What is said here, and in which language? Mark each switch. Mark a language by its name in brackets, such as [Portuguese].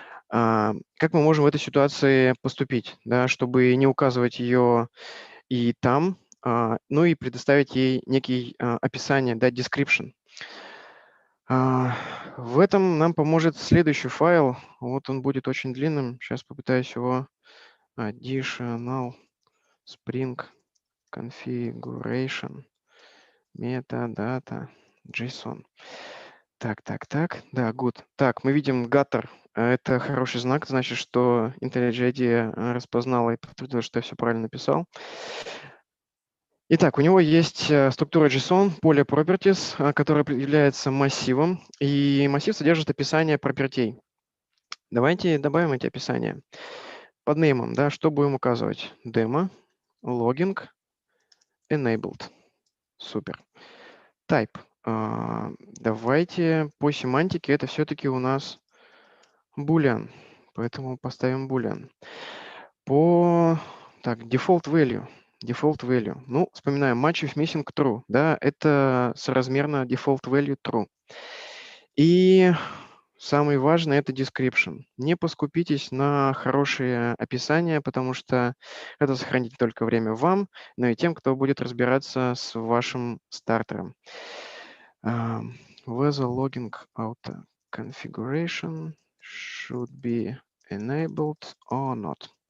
[Russian] Как мы можем в этой ситуации поступить, да, чтобы не указывать ее и там, ну и предоставить ей некий описание, да, description. В этом нам поможет следующий файл. Вот он будет очень длинным. Сейчас попытаюсь его additional spring configuration metadata JSON. Так. Да, [English] good. [Russian] Так, мы видим gutter. Это хороший знак, значит, что IntelliJ IDEA распознала и подтвердила, что я все правильно написал. Итак, у него есть структура JSON, поле properties, которое является массивом, и массив содержит описание пропертей. Давайте добавим эти описания. Под неймом, да, что будем указывать? Demo, logging, enabled. Супер. Type. Давайте по семантике это все-таки у нас boolean, поэтому поставим boolean. Так, default value. Ну, вспоминаем, match if missing true, да, это соразмерно default value true. И самое важное это description. Не поскупитесь на хорошие описания, потому что это сохранит не только время вам, но и тем, кто будет разбираться с вашим стартером. [English] Whether logging auto configuration should be enabled or not.